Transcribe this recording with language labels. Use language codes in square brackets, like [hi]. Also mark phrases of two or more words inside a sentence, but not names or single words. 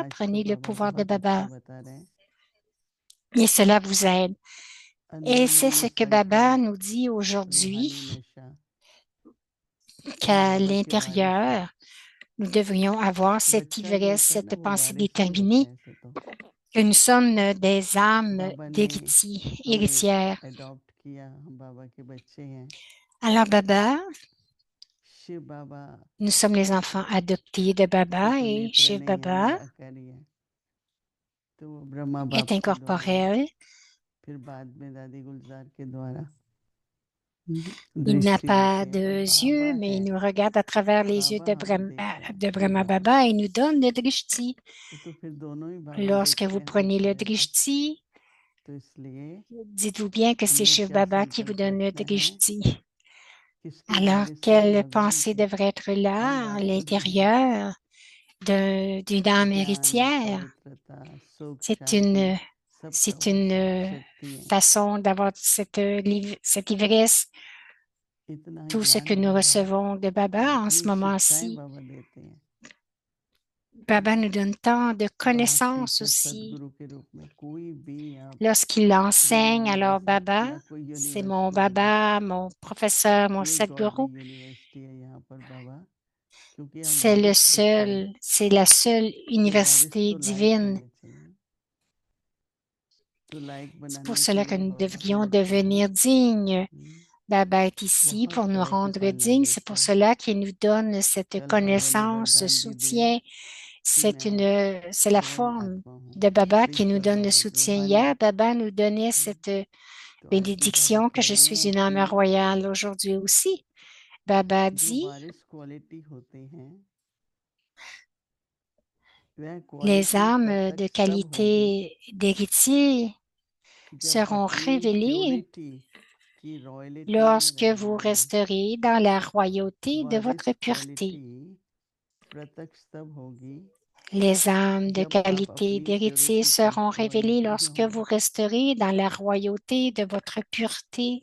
[hi] आज तो [fr] prenez le [hi] बाबा [fr] pouvoir de [hi] बहुत अच्छा [fr] Baba [hi] बता रहे हैं। [fr] et cela vous aide. Et c'est [hi] अंदरूनी [fr] ce que [hi] नशा क्या? [fr] Baba nous dit [hi] रूहानी [fr] aujourd'hui, [hi] नशा हम [fr] qu'à [hi] बाबा के वारिस हैं। [fr] l'intérieur, nous devrions avoir cette [hi] बच्चा जो [fr] ivresse, [hi] होता है ना [fr] cette [hi] वो [fr] pensée [hi] वारिस ही होता [fr] déterminée, [hi] है। ऐसे तो [fr] que nous sommes des âmes [hi] बाबा ने हमें [fr] héritières. [hi] अडॉप्ट किया, हम बाबा के बच्चे हैं। [fr] Alors Baba, [hi] शिव बाबा [fr] nous sommes les enfants adoptés de [hi] के [fr] Baba [hi] तो [fr] et [hi] नेत्र [fr] Shiv [hi] नहीं है, [fr] Baba [hi] निराकारी है, तो वो ब्रह्मा [fr] est [hi] बाप के द्वारा, [fr] incorporel. [hi] फिर बाद में दादी गुलजार के द्वारा [fr] Il n'a [hi] दृष्टि [fr] pas [hi] देते हैं। [fr] de [hi] तो [fr] yeux, [hi] बाबा [fr] mais [hi] है, [fr] il nous regarde à travers les yeux [hi] बाबा हमें देख रहे हैं, [fr] De [hi] शिव [fr] Brahma [hi] बाबा। [fr] Baba et nous donne le drishti. [hi] तो फिर दोनों ही बाबा [fr] Lorsque [hi] देखते [fr] vous [hi] हैं हर [fr] prenez le [hi] तरह से। [fr] drishti, [hi] तो इसलिए [fr] dites-vous bien que c'est [hi] हम लोग [fr] Shiv [hi] क्या [fr] Baba qui vous [hi] संकल्प [fr] donne le [hi] रखते हैं, [fr] drishti. [hi] किसके [fr] Alors, [hi] वारिस हैं? [fr] quelle [hi] भगवान [fr] pensée [hi] के। [fr] devrait être [hi] हम [fr] là à [hi] वारिस हैं [fr] l'intérieur d'une âme [hi] ज्ञान, [fr] héritière? [hi] पवित्रता, सुख, [fr] C'est [hi] शांति, [fr] une, [hi] सबका [fr] c'est [hi] वारिस है, [fr] une [hi] शक्ति है। [fr] façon d'avoir cette ivresse, [hi] इतना [fr] tout ce que [hi] ज्ञान [fr] nous [hi] बाबा, [fr] recevons de Baba en [hi] इतनी [fr] ce [hi] शिक्षाएं [fr] moment-ci. [hi] बाबा देते हैं। [fr] Baba nous donne tant de [hi] बाप [fr] connaissances [hi] टीचर [fr] aussi. [hi] सदगुरु के रूप में कोई भी आप [fr] Lorsqu'il [hi] दुनिया [fr] enseigne, [hi] में [fr] alors [hi] जैसे [fr] Baba, [hi] या कोई [fr] c'est mon [hi] यूनिवर्सिटी ले लो, [fr] Baba, mon professeur, mon [hi] ये गॉडली [fr] Sadguru. [hi] यूनिवर्सिटी है यहाँ पर बाबा, क्योंकि हम [fr] C'est [hi] वारिस बच्चे हैं। [fr] c'est la seule [hi] तो वारिस [fr] université [hi] तो लायक [fr] divine. [hi] होने चाहिए। तो लायक [fr] C'est pour [hi] बनाने के [fr] cela que [hi] लिए [fr] nous [hi] बाबा हम [fr] devrions [hi] आपको [fr] devenir dignes. [hi] हम्म, [fr] Baba est ici [hi] बहुत [fr] pour nous [hi] तरह की [fr] rendre [hi] प्रेरणा [fr] dignes. C'est [hi] देते [fr] pour [hi] हैं। [fr] cela qu'il nous donne cette [hi] कल बाबा ने [fr] connaissance, ce [hi] वरदान भी दिया [fr] soutien. [hi] कि मैं [fr] C'est la [hi] परम [fr] forme [hi] आत्मा हूँ, [fr] de Baba qui nous donne le [hi] विश्वदायक [fr] soutien. [hi] रूहानी। [fr] Hier, Baba nous donnait cette [hi] तो आज भी बाबा [fr] bénédiction que [hi] कह [fr] je [hi] रहे [fr] suis [hi] हैं [fr] une âme [hi] कि [fr] royale. Aujourd'hui aussi, Baba [hi] जो [fr] dit, [hi] वारिस क्वालिटी होते हैं वह [fr] les [hi] क्वालिटी [fr] âmes de [hi] प्रत्यक्ष तब होगी [fr] qualité d'héritier [hi] जब [fr] seront [hi] अपनी [fr] révélés [hi] प्योरिटी की रॉयल्टी में [fr] lorsque vous [hi] रहेंगे। [fr] resterez dans la royauté de [hi] वारिस [fr] votre pureté. [hi] क्वालिटी प्रत्यक्ष तब होगी [fr] Les âmes de [hi] जब आप [fr] qualité [hi] अपनी [fr] d'héritier [hi] प्योरिटी की [fr] seront révélées [hi] रॉयल्टी में [fr] lorsque [hi] होंगे। [fr] vous resterez dans la royauté de votre pureté.